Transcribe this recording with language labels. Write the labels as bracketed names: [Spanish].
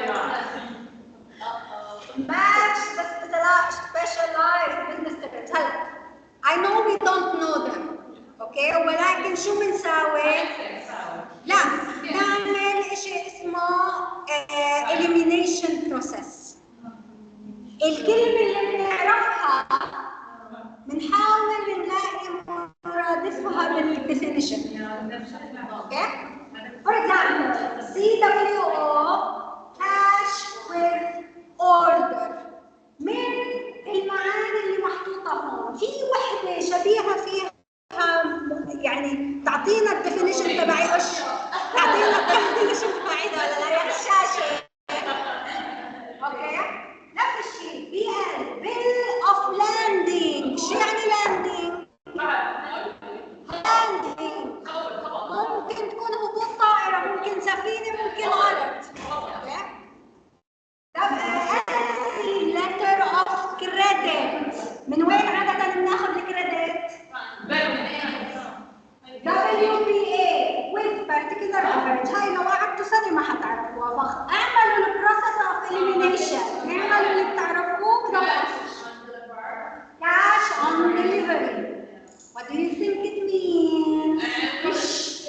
[English] Match the specialized business terms. [Arabic] هلا [English] I know we don't know them. [Arabic] اوكي ولكن شو بنساوي؟ لا نعمل شيء اسمه elimination process. الكلمة اللي بنعرفها بنحاول نلاقي مرادفها بالديفينيشن. [English] Okay? For example, CWO cash with order. [Arabic] من المعاني اللي محطوطة هون في وحدة شبيهة فيها يعني تعطينا الديفينيشن تبعي ايش؟ تعطينا الديفينيشن تبعي ولا لا؟ يا الشاشة. اوكي؟ نفس الشيء bill of landing. شو يعني landing؟ landing ممكن تكون هبوط طائرة، ممكن سفينة، ممكن غلط. [English] Okay? letter of credit. [Arabic] من وين عادة بناخذ الكريدت؟ WPA with particular average. هاي لو قعدتوا سنة ما حتعرفوها. اعملوا البروسيس اوف elimination. اعملوا اللي بتعرفوه كده. [English] Cash on delivery. What do you think it means?